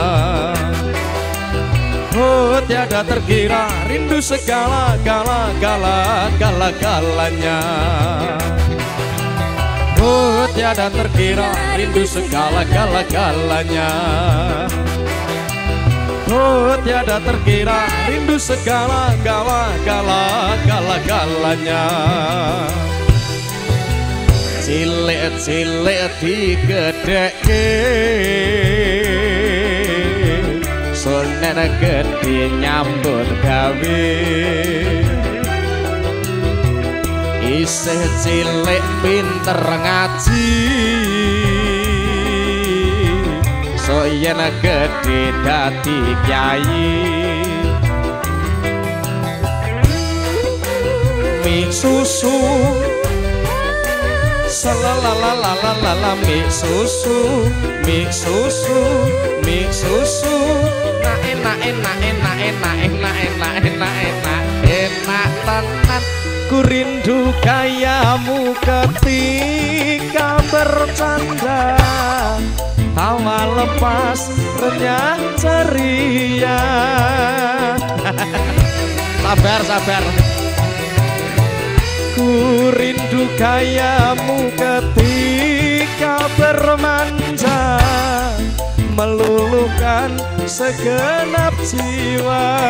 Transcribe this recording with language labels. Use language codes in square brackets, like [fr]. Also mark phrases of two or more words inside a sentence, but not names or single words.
[id] Oh tiada terkira, rindu segala-gala-gala-gala-galanya. Oh tiada terkira, rindu segala-gala-galanya. Oh tiada terkira, rindu segala-gala-gala-gala-galanya. [jv] Cilik-cilik digedheke, sunen gedhe nyambut gawe. Isih cilik pinter ngaji, so yen gedhe dadi kyai. [id] Mie susu salalalalala, mie susu, mie susu, mie susu. [jv] Nah enak enak enak enak enak enak enak enak enak tenan. [id] Ku rindu gayamu ketika bercanda, tawa lepas renyah ceria. Sabar sabar. Ku rindu gayamu ketika bermanja, meluluhkan segenap jiwa.